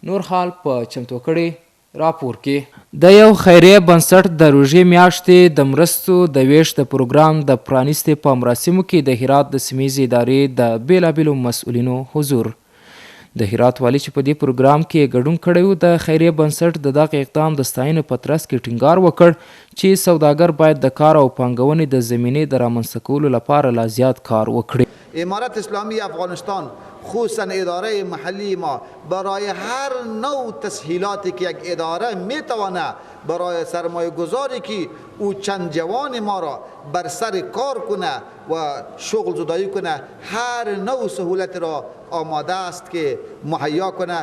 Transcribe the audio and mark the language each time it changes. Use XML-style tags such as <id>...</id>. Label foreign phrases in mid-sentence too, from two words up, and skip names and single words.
<ps>نور حال په چمتو کړي راپور کې. د یو خیریه بنسټ د روژې میاشتې د مرستو د ویش د پروګرام د پرانیستې په مراسمو کې د هرات د سیمې ادارې د بیلابیلو مسؤلینو حضور. د هرات والي چې په دې پروګرام کې ګډون کړی و، د خیریه بنسټ د دغه اقدام د ستاینې په ترڅ کې ټینګار وکړ چې سوداګر باید د کار او پانګونې د زمینې د رامنځته کولو لپاره لا زیات کار وکړي.</ps> <fa>امارت اسلامی افغانستان خصوصا اداره محلی ما برای هر نوع تسهیلاتی که یک اداره میتونه برای سرمایه گذاری که او چند جوان ما را بر سر کار کنه و شغل زدایی کنه هر نوع سهولت را آماده است که مهیا کنه.</fa>